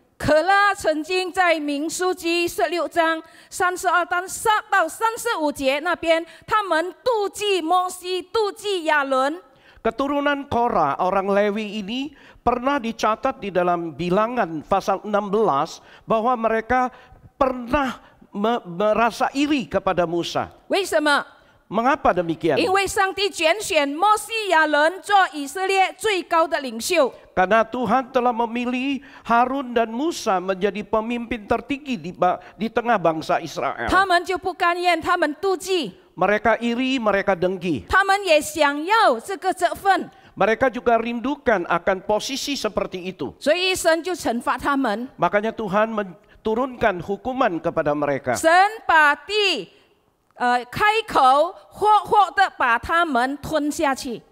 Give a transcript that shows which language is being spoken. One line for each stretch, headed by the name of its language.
Chinese: 可拉曾经在民书记16章32到35节那边，他们妒忌摩西，妒忌亚伦。
Indonesian: Keturunan Korah, orang Lewi ini pernah dicatat di dalam Bilangan pasal 16 bahwa mereka pernah merasa iri kepada Musa.
Chinese: 为什么？
Indonesian: Mengapa demikian?
Chinese: 因为上帝拣选摩西、亚伦做以色列最高的领袖。
Indonesian: Karena Tuhan telah memilih Harun dan Musa menjadi pemimpin tertinggi di tengah bangsa Israel.
Chinese: 他们就不甘愿，他们妒忌，
Indonesian: Mereka iri, mereka dengki.
Chinese: 他们也想要这个责分，
Indonesian: Mereka juga rindukan akan posisi seperti itu.
Chinese: 所以神就惩罚他们。
Indonesian: Makanya Tuhan menurunkan hukuman kepada mereka.
Chinese: 神把地开口活的把他们吞下去。